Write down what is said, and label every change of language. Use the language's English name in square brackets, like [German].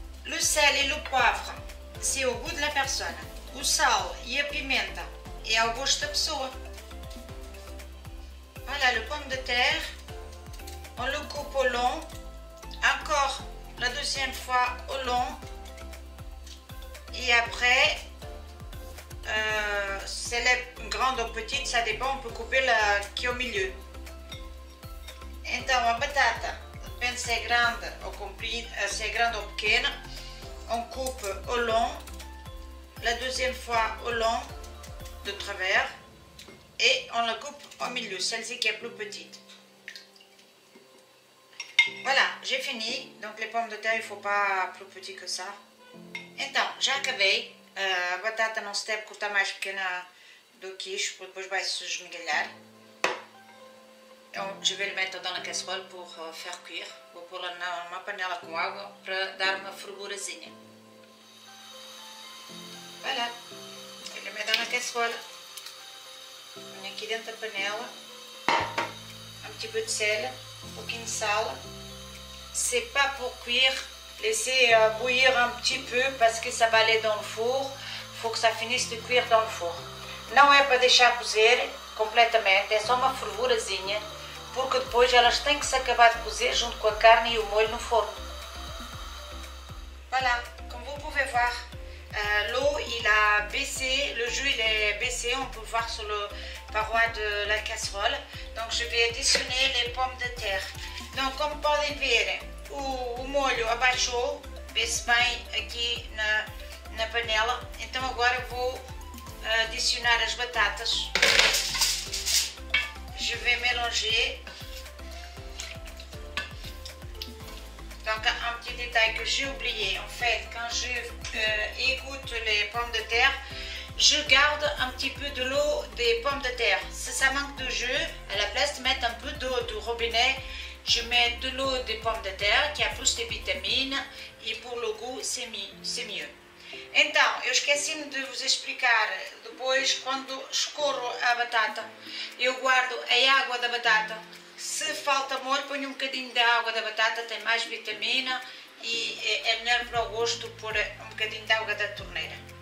[French] Le sel et le poivre, c'est au goût de la personne. [Portuguese] O sal e a pimenta é ao gosto da pessoa. [French] Voilà, le pomme de terre, on le coupe au long, encore la deuxième fois au long, et après, si elle est grande ou petite, ça dépend, on peut couper la qui est au milieu. [Portuguese] Então, a batata, depende se é grande ou comprida, se é grande ou pequena, [French] on coupe au long, la deuxième fois au long, de travers, et on la coupe au milieu, celle-ci qui est plus petite. Voilà, j'ai fini. Donc les pommes de terre, il ne faut pas plus petit que ça. [Portuguese] Então, já acabei. A batata não se deve cortar mais pequena do que isto, porque depois vai se esmigalhar. [French] Então, je vais le mettre dans la casserole pour faire cuire. [Portuguese] Vou pôr-la numa panela com água para dar uma fervurazinha. [French] Voilà, je le mets dans la casserole. [Portuguese] Ponho aqui dentro da panela [French] un petit peu de sel, [Portuguese] un pouquinho de sal. [French] C'est pas pour cuire, laissez bouillir un petit peu parce que ça va aller dans le four. Il faut que ça finisse de cuire dans le four. [Portuguese] Não é para deixar cozer completamente, é só uma fervurazinha, porque depois elas têm que se acabar de cozer junto com a carne e o molho no forno. [French] Voilà, comme vous pouvez voir, l'eau il a baissé, le jus il est baissé, on peut voir sur le paroi de la casserole. Donc je vais additionner les pommes de terre. [Portuguese] Donc como podem ver, o molho abaixou, vê-se bem aqui na panela. Então agora vou adicionar as batatas. [French] Je vais mélanger. Donc un petit détail que j'ai oublié, en fait, quand je égoutte les pommes de terre, je garde un petit peu de l'eau des pommes de terre. Si ça manque de jus, à la place de mettre un peu d'eau du robinet, je mets de l'eau des pommes de terre, qui a plus de vitamines, et pour le goût, c'est mieux. [Portuguese] Então, eu esqueci-me de vos explicar, depois, quando escorro a batata, eu guardo a água da batata. Se falta molho, ponho um bocadinho da água da batata, tem mais vitamina e é melhor para o gosto pôr um bocadinho de água da torneira.